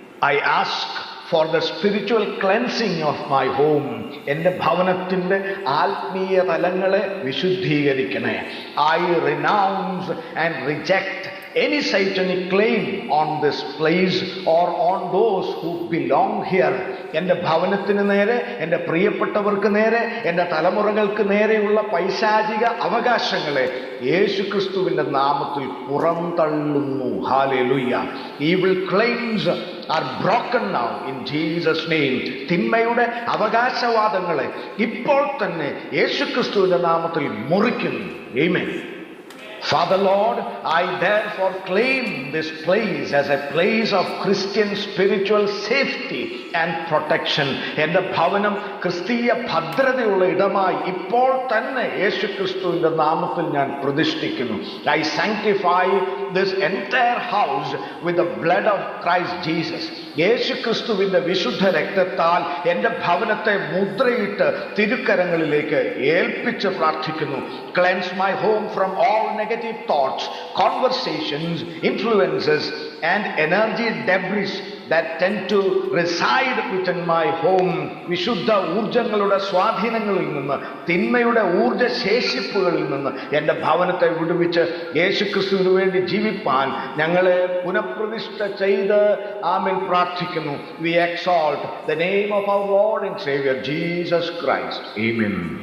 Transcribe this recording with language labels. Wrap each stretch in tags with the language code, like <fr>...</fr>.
<en>I ask for the spiritual cleansing of my home.</en> <ml>എൻ്റെ ഭവനത്തിൻ്റെ ആത്മീയ തലങ്ങളെ വിശുദ്ധീകരിക്കണേ.</ml> <en>I renounce and reject any satanic claim on this place or on those who belong here.</en> <ml>എൻ്റെ ഭവനത്തിന് നേരെ, എൻ്റെ പ്രിയപ്പെട്ടവർക്ക് നേരെ, എൻ്റെ തലമുറകൾക്ക് നേരെയുള്ള പൈശാചിക അവകാശങ്ങളെ യേശു ക്രിസ്തുവിൻ്റെ നാമത്തിൽ പുറന്തള്ളുന്നു. Hallelujah.</ml> <en>Evil claims are broken now in Jesus' name.</en> <ml>തിന്മയുടെ അവകാശവാദങ്ങളെ ഇപ്പോൾ തന്നെ യേശു ക്രിസ്തുവിൻ്റെ നാമത്തിൽ മുറിക്കുന്നു.</ml> <en>Amen. Father Lord, I therefore claim this place as a place of Christian spiritual safety and protection.</en> <ml>എൻ്റെ ഭവനം ക്രിസ്തീയ ഭദ്രതയുള്ള ഇടമായി ഇപ്പോൾ തന്നെ യേശു ക്രിസ്തുവിൻ്റെ നാമത്തിൽ ഞാൻ പ്രതിഷ്ഠിക്കുന്നു.</ml> <en>I sanctify this entire house with the blood of Christ Jesus.</en> <ml>യേശു ക്രിസ്തുവിൻ്റെ വിശുദ്ധ രക്തത്താൽ എൻ്റെ ഭവനത്തെ മുദ്രയിട്ട് തിരുക്കരങ്ങളിലേക്ക് ഏൽപ്പിച്ച് പ്രാർത്ഥിക്കുന്നു.</ml> <en>Cleanse my home from all negative thoughts, conversations, influences and energy debris that tend to reside within my home.</en> <ml>വിശുദ്ധ ഊർജങ്ങളുടെ സ്വാധീനങ്ങളിൽ നിന്ന്, തിന്മയുടെ ഊർജ ശേഷിപ്പുകളിൽ നിന്ന് എൻ്റെ ഭവനത്തെ വിടുവിച്ച് യേശുക്രിസ്തുവിന് വേണ്ടി ജീവിപ്പാൻ ഞങ്ങളെ പുനഃപ്രതിഷ്ഠ ചെയ്ത് ആമേൻ പ്രാർത്ഥിക്കുന്നു.</ml> <en>We exalt the name of our Lord and Savior Jesus Christ. Amen.</en>